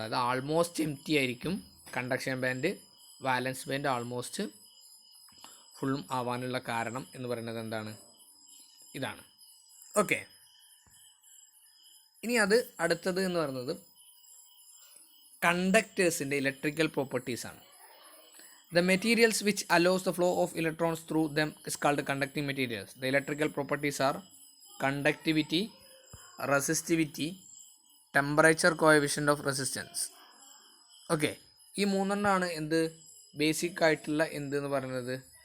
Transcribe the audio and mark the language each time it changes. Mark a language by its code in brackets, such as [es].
[ml] അതായത് almost M T ആയിരിക്കും conduction band, വാലൻസ് band almost ഫുള്ളും ആവാനുള്ള കാരണം എന്ന് പറയുന്നത് എന്താണ്? ഇതാണ്. ഓക്കെ. ഇനി അത് അടുത്തത് എന്ന് പറയുന്നത് കണ്ടക്ടേഴ്സിൻ്റെ electrical പ്രോപ്പർട്ടീസാണ്. [en] The materials which allows the flow of electrons through them is called conducting materials. The electrical properties are conductivity, resistivity, temperature, coefficient of resistance. [ml] Okay, ഈ മൂന്നെണ്ണമാണ് എന്ത്? ബേസിക് ആയിട്ടുള്ള എന്ത് എന്ന് പറയുന്നത്?